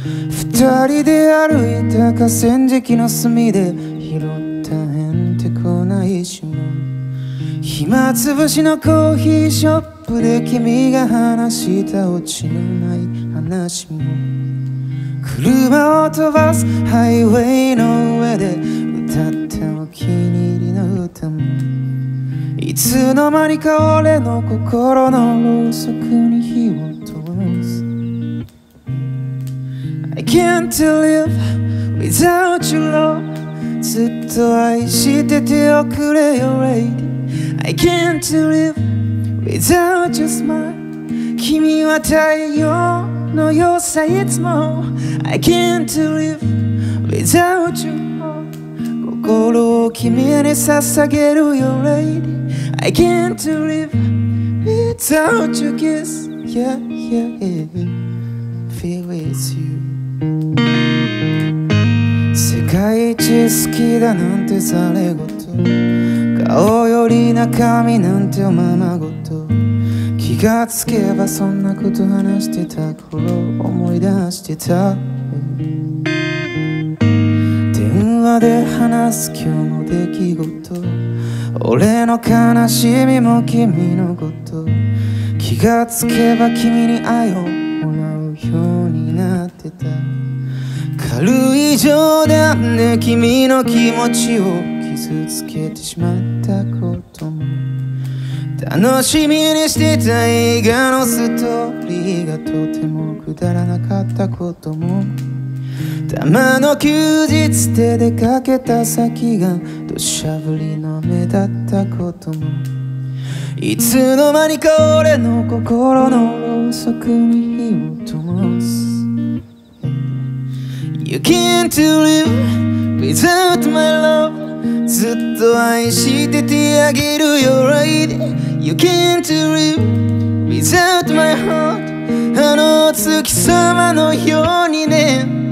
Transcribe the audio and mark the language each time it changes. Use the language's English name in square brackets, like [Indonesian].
[Japanese] 二人で歩いた河川敷の隅で拾ったへんてこな石も、暇つぶしのコーヒーショップで君が話したオチのない話も、車を飛ばすハイウェイの上で歌ったお気に入りの歌も、いつの間にか俺の心のろうそくに火を灯す。 [English] I can't live without your love、 [Japanese] ずっと愛してておくれよ [English] Lady。I can't live without your smile、 [Japanese] 君は太陽のよさいつも。 [English] I can't live without your heart、 [Japanese] 心を君に捧げるよ [English] Lady。I can't live without your kiss、 Yeah yeah yeah feel with you。 [Japanese] 世界一好きだなんてざれ言、顔より中身なんておままごと、気がつけばそんなこと話してた頃思い出してた。電話で話す今日の出来事、俺の悲しみも君のこと、気がつけば君に愛をもらうようになってた。軽い冗談で君の気持ちを傷つけてしまったことも、楽しみにしてた映画のストーリーがとてもくだらなかったことも、たまの休日で出かけた先が土砂降りの雨だったことも、いつの間にか俺の心のろうそくに火を灯す。 [English] You can't live without my love、 [Japanese] ずっと愛しててあげるよ [English] Lady。You can't live without my heart、 [Japanese] あの月様のようにね。